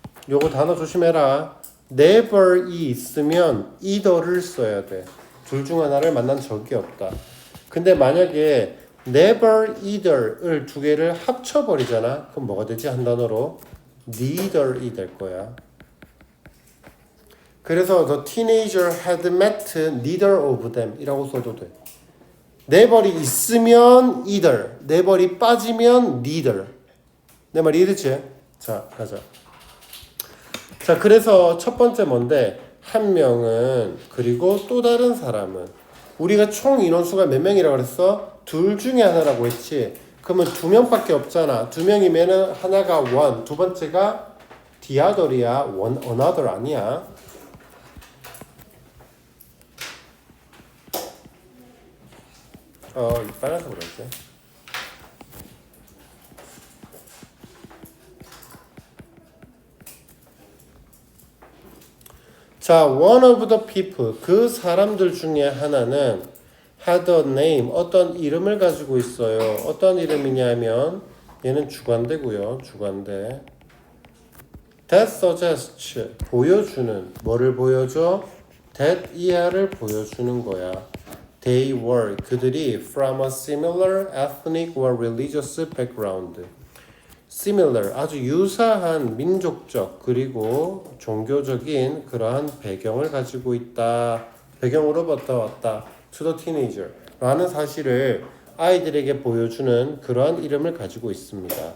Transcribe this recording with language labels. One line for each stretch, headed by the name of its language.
Korean: 요거 단어 조심해라. never이 있으면 either를 써야 돼. 둘 중 하나를 만난 적이 없다. 근데 만약에 never either을 두 개를 합쳐버리잖아. 그럼 뭐가 되지? 한 단어로 neither이 될 거야. 그래서
English: the teenager had met neither of them
Korean: 이라고 써도 돼. never이 있으면 either, never이 빠지면 neither. 내 말 이해됐지? 자, 가자. 자, 그래서 첫 번째 뭔데? 한 명은, 그리고 또 다른 사람은. 우리가 총 인원수가 몇 명이라고 그랬어? 둘 중에 하나라고 했지. 그러면 두 명밖에 없잖아. 두 명이면은 하나가 one, 두 번째가 the other이야. one, another 아니야. 빨라서 그러지. 자,
English: one of the people,
Korean: 그 사람들 중에 하나는
English: had a name,
Korean: 어떤 이름을 가지고 있어요. 어떤 이름이냐면 얘는 주관대고요. 주관대. That suggests, 보여주는, 뭐를 보여줘? that 이하를 보여주는 거야.
English: They were,
Korean: 그들이
English: from a similar ethnic or religious background.
Korean: similar, 아주 유사한 민족적 그리고 종교적인 그러한 배경을 가지고 있다. 배경으로부터 왔다.
English: to the teenager
Korean: 라는 사실을 아이들에게 보여주는 그러한 이름을 가지고 있습니다.